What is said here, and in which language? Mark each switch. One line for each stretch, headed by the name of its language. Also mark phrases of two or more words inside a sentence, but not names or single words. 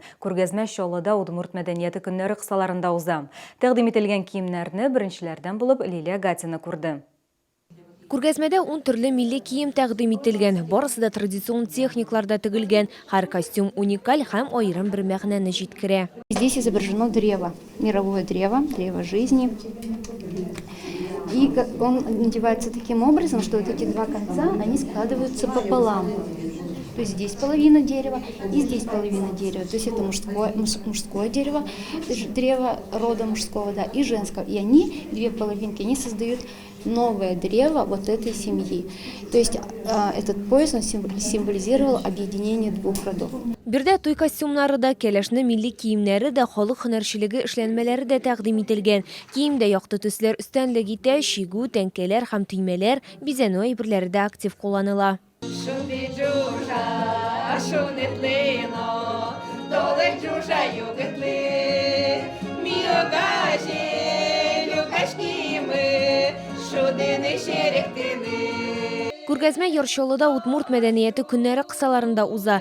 Tatar: Күргәзмә Чаллыда Удмурт мәдәнияте көннәре кысаларында уза. Тәкъдим ителгән киемнәрне беренчеләрдән булып Лилия Гатина күрде. Күргәзмәдә 10 төрле милли кием тәкъдим ителгән. Барысы да традицион техникларда тегелгән. Һәр костюм уникаль һәм аерым бер мәгънәне җиткерә.
Russian: Здесь изображено древо, мировое древо, древо жизни. И он надевается таким образом, что вот эти два конца, они складываются пополам. То есть здесь половина дерева и здесь половина дерева. То есть это мужское дерево, древо рода мужского, да, и женского. И они, две половинки, они создают новое древо вот этой семьи. То есть этот пояс он символизировал объединение двух родов.
Tatar: Бирдә туй костюмнары да, кәләшне милли киемнәре дә, халык һөнәрчелеге эшләнмәләре дә тәкъдим ителгән. Киемдә якты төсләр өстенлек итә, чигү, тәңкәләр һәм төймәләр, бизәнү әйберләре дә актив кулланыла. Күргәзмә Ярчаллыда Удмурт мәдәнияте көннәре кысаларында уза.